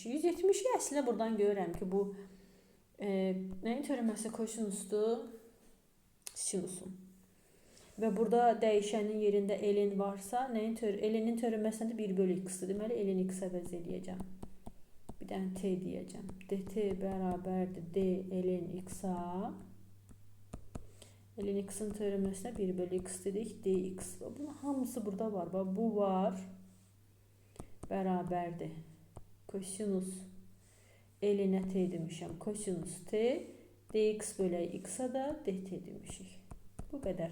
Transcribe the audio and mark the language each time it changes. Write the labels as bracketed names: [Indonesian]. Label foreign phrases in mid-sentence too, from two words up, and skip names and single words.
[Azerbaijani] 170'i əslində buradan görürəm ki, bu nəyin törəməsi kosinusdur? Sinusun. Və burada dəyişənin yerində ln varsa, ln-in törəməsində 1 bölü x-dir. Deməli, ln x əvəz eləyəcəm. Bir dənə t deyəcəm. dt bərabərdir d ln x-a. Ln x-in törəməsinə 1 bölü x dedik. dx. Bunun hamısı burada var. Bu var. Bərabərdir. Kosinus ln-ə t demişəm. Kosinus t. dx bölək x-a da dt demişik. Bu qədər.